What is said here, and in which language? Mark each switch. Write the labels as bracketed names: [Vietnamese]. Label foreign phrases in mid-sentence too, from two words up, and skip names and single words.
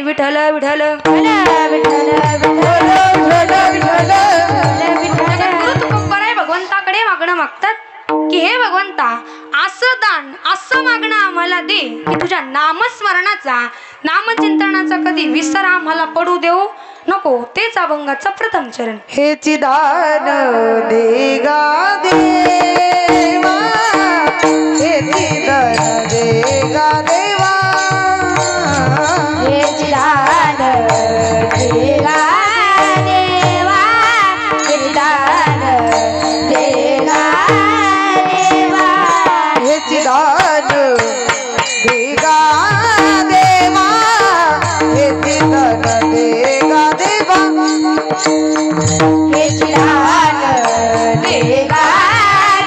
[Marathi] विठ्ठल विठ्ठल भगवंताकडे मागणं मागतात की हे भगवंता, असं दान, असं मागणं आम्हाला दे की तुझ्या नामस्मरणाचा, नामचिंतनाचा कधी विसर आम्हाला पडू देऊ नको. तेच अभंगाचा प्रथम चरण. हेची दान देगा देवा, हेची दान देगा देवा, हेची दान देगा देवा, हेची दान देगा देवा, हेची दान देगा देवा, हेची दान देगा देवा, हेची दान देगा